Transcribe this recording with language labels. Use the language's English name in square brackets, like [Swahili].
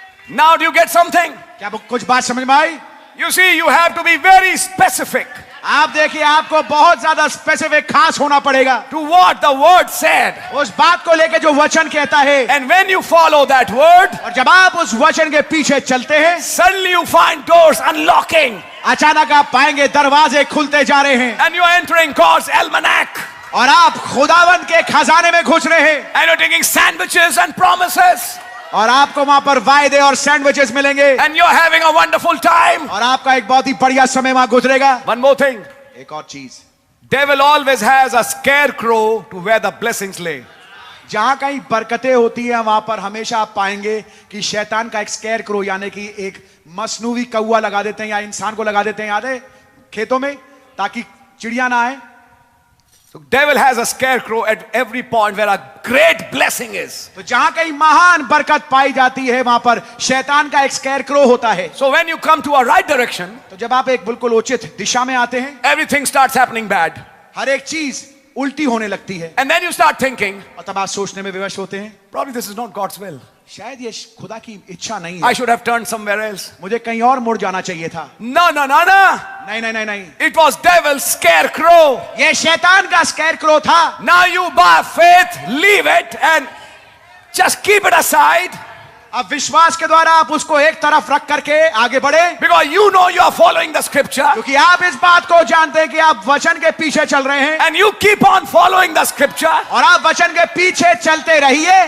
[English] Now do you get something? [Hindi] क्या कुछ बात समझ में आई? [English] You see you have to be very specific. [Hindi] आप देखिए, आपको बहुत ज्यादा स्पेसिफिक, खास होना पड़ेगा [English] to what the word said, [Hindi] उस बात को लेके जो वचन कहता है। [English] and when you follow that word, [Hindi] और जब आप उस वचन के पीछे चलते हैं, [English] suddenly you find doors unlocking, [Hindi] अचानक आप पाएंगे दरवाजे खुलते जा रहे हैं, [English] and you are entering God's almanac, [Hindi] और आप खुदावन के खजाने में घुस रहे हैं, [English] and you're taking sandwiches and promises, [Hindi] और आपको वहां पर वायदे और सैंडविचेस मिलेंगे, [English] and you're having a wonderful time. [Hindi] और आपका एक बहुत ही बढ़िया समय वहां गुजरेगा। [English] One more thing, [Hindi] एक और चीज, [English] devil always has a scarecrow to where the blessings lay. [Hindi] जहां कहीं बरकतें होती हैं वहां पर हमेशा आप पाएंगे कि शैतान का एक स्केयर क्रो, यानी कि एक मसनूवी कौवा लगा देते हैं, या इंसान को लगा देते हैं, याद है, खेतों में, ताकि चिड़िया ना आए। [English] So devil has a scarecrow at every point where a great blessing is. [Hindi] तो जहां कहीं महान बरकत पाई जाती है वहां पर शैतान का एक स्केयर क्रो होता है। [English] So when you come to a right direction, [Hindi] तो जब आप एक बिल्कुल उचित दिशा में आते हैं, [English] everything starts happening bad. [Hindi] हर एक चीज उल्टी होने लगती है, [English] And then you start thinking, [Hindi] और तब आप सोचने में विवश होते हैं, [English] probably this is not God's will. [Hindi] शायद ये खुदा की इच्छा नहीं [English] I [Hindi] है, [English] should have turned somewhere else. [Hindi] मुझे कहीं और मुड़ जाना चाहिए था। [English] No, no, no, no. [Hindi] नहीं नहीं नहीं नहीं, [English] It was devil's scarecrow. [Hindi] ये शैतान का स्केयर क्रो था। [English] Now you by faith leave it and just keep it aside, [Hindi] अब विश्वास के द्वारा आप उसको एक तरफ रख करके आगे बढ़े, [English] because you know you are following the scripture, [Hindi] क्योंकि आप इस बात को जानते हैं कि आप वचन के पीछे चल रहे हैं, [English] and you keep on following the scripture [Hindi] और आप वचन के पीछे चलते रहिए,